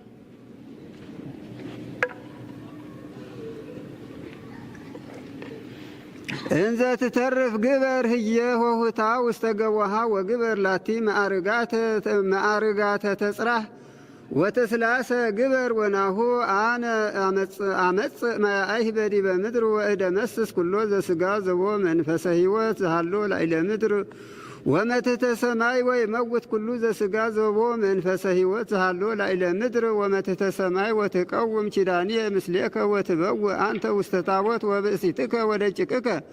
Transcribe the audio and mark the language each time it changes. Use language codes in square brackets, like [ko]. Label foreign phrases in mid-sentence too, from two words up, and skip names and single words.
[gez] እንዘ ትተርፍ ግበር ህየ ሆሁታ ውስተ ገቦሃ ወግበር ላቲ ማዕርጋተ ተጽራህ ወተስላሰ ግበር ወናሁ አነ አመጽ ማያይህ በዲበ ምድር ወእደመስስ ኩሎ ዘሥጋ ዘቦ መንፈሰ ሕይወት ዘሃሎ ላዕለ ምድር ወመትሕተ ሰማይ ወይመውት ኩሉ ዘሥጋ ዘቦ መንፈሰ ሕይወት ዘሃሎ ላዕለ ምድር ወመትሕተ ሰማይ ወትቀውም ኪዳንየ ምስሌከ ወትበውእ አንተ ውስተ ታቦት ወብእሲትከ ወደቂቅከ